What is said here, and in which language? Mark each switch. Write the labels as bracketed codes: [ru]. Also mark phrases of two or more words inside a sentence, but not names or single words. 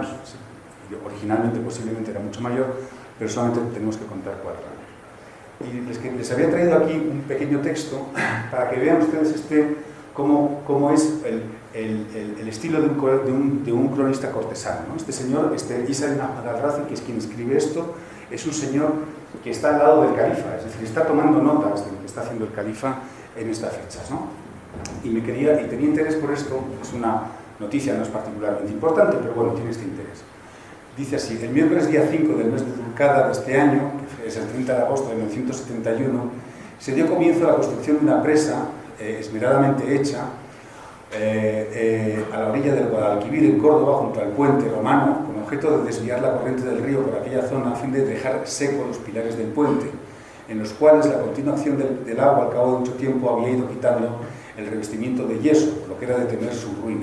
[es] Originalmente posiblemente era mucho mayor, pero solamente tenemos que contar 4 años. Y les había traído aquí un pequeño texto para que vean ustedes cómo es el estilo de un cronista cortesano, ¿no? Este señor, Isa ibn Ahmad al-Razi, que es quien escribe esto, es un señor que está al lado del califa, es decir, está tomando notas de lo que está haciendo el califa en estas fechas, ¿no? Y tenía interés por esto. Es una noticia, no es particularmente importante, pero bueno, tiene este interés. Dice así: el miércoles día 5 del mes de Zulcada de este año, que es el 30 de agosto de 1971, se dio comienzo a la construcción de una presa esmeradamente hecha a la orilla del Guadalquivir, en Córdoba, junto al puente romano, con objeto de desviar la corriente del río por aquella zona a fin de dejar secos los pilares del puente, en los cuales la continua acción del agua al cabo de mucho tiempo había ido quitando el revestimiento de yeso, lo que era de temer su ruina.